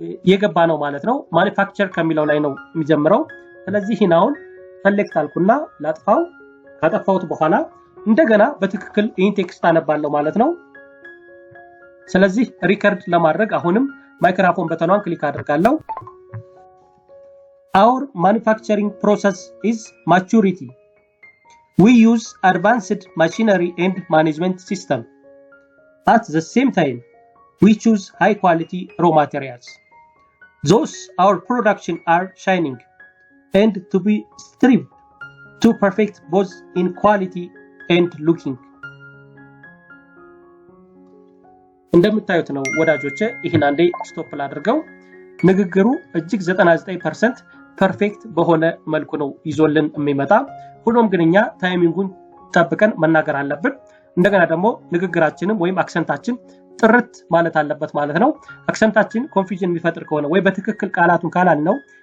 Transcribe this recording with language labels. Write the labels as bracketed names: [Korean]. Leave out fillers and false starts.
[Amharic] የገባ ነው ማለት ነው። ማኒፋክቸር ከሚለው ላይ ነው የሚጀምረው። ስለዚህ ይሄን አሁን ሰሌክት አልኩና ላጥፋው። ካጠፋሁት በኋላ እንደገና በትክክል ይህን ቴክስት አነባለሁ ማለት ነው። ስለዚህ ሪከርድ ለማድረግ አሁንም ማይክሮፎን በተኗን ክሊክ አድርጋለሁ። [English] Our manufacturing process is maturity. We use advanced machinery and management system. At the same time, we choose high quality raw materials. Thus, our production are shining and to be stripped to perfect both in quality and looking. [Amharic] እንደምታዩት ነው ወዳጆቼ። ይሄን አንዴ ስቶፕ ላድርገው። ንግግሩ እጅግ 99% ፐርፌክት በሆነ መልኩ ነው ይዞልን የሚመጣ። ሁሉም ግን እኛ ታይሚንጉን ጠብቀን መናገር አለብን። እንደገና ደግሞ ንግግራችንም ወይም አክሰንታችን ጥርት ማለት አለበት ማለት ነው። አክሰንታችን ኮንፊዥን የሚፈጥር ከሆነ ወይ በትክክል ቃላቱን ካላልነው